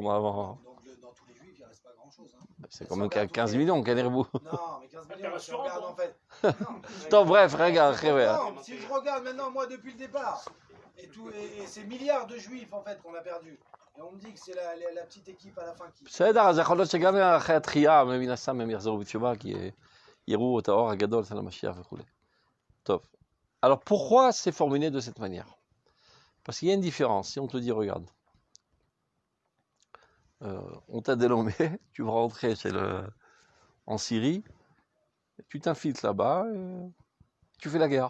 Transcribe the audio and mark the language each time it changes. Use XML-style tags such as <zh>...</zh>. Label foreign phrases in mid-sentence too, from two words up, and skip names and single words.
<fr>Donc, dans tous les juifs, il ne reste pas grand-chose. Hein. C'est quand même 15 millions, Kaneribou. Non, mais 15 millions, si on regarde en fait. Donc, bref, regarde, Non, si je regarde maintenant, moi, depuis le départ, et ces milliards de juifs, en fait, qu'on a perdus, et on me dit que c'est la petite équipe à la fin qui...</fr> <he>בסדר, אז יכול להיות שגם אחרי התחייה, מן הסתם הם יחזרו בתשובה, כי יראו את האור הגדול של המשיח וכו'. טוב.</he> <fr>Alors, pourquoi c'est formulé de cette manière? Parce qu'il y a une différence. Si on te dit, regarde, on t'a dénommé, tu vas rentrer en Syrie, tu t'infiltres là-bas, et tu fais la guerre.</fr>